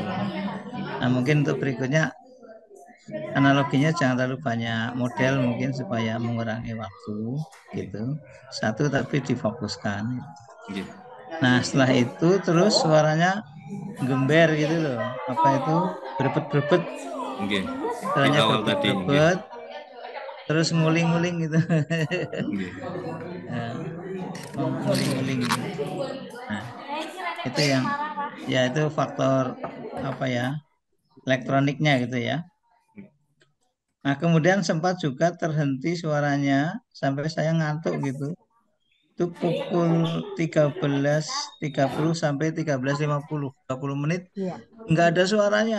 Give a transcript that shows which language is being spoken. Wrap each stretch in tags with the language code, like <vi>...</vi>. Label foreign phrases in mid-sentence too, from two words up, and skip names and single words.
<id>Nah, mungkin untuk berikutnya analoginya jangan terlalu banyak model mungkin supaya mengurangi waktu gitu. Satu tapi difokuskan. Nah, setelah itu terus suaranya gember gitu loh. Apa itu? Berebet-berebet. Suaranya berebet-berebet. Terus nguling-nguling gitu. Nguling-nguling gitu. Nah, itu yang ya itu faktor apa ya? Elektroniknya gitu ya. Nah, kemudian sempat juga terhenti suaranya sampai saya ngantuk gitu. Itu pukul 13.30 sampai 13.50, 20 menit nggak ada suaranya.</id>